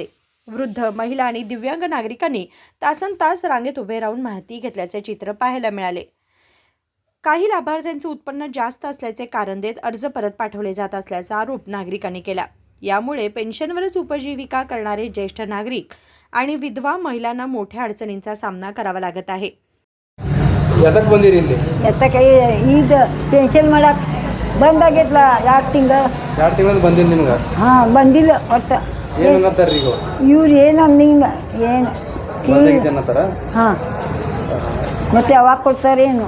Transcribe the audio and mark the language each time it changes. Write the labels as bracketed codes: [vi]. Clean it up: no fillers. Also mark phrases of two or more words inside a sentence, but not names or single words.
[mr] वृद्ध, महिला आणि दिव्यांग नागरिकांनी तासनतास रांगेत उभे राहून माहिती घेतल्याचे चित्र पाहायला मिळाले। काही लाभार्थ्यांचे उत्पन्न जास्त असल्याचे कारण देत अर्ज परत पाठवले जात असल्याचा आरोप नागरिकांनी केला। यामुळे पेन्शनवरच उपजीविका करणारे ज्येष्ठ नागरिक आणि विधवा महिलांना मोठ्या अडचणींचा सामना करावा लागत आहे। [kn] ಯಾತಕ್ಕೆ ಬಂದಿರಿ ಇಲ್ಲಿ? ಎತ್ತಕ್ಕೆ ಈಗ ಪೆನ್ಷನ್ ಮಾಡಕ್ಕೆ ಬಂದಾಗಿತ್ತಲ್ಲ 2 ತಿಂಗಳು 2 ತಿಂಗಳು ಬಂದಿಲ್ಲ ನಿಮ್ಗೆ? ಹಾಂ ಬಂದಿಲ್ಲ ಒಟ್ಟು ಏನಂತಾರ ಈಗ ಇವ್ರು ಏನು ಅಂದಿಂಗ ಏನು ಬಂದಾಗಿದೆ ಅನ್ನತ್ತಾರ? ಹಾಂ ಮತ್ತೆ ಯಾವಾಗ ಕೊಡ್ತಾರೇನು?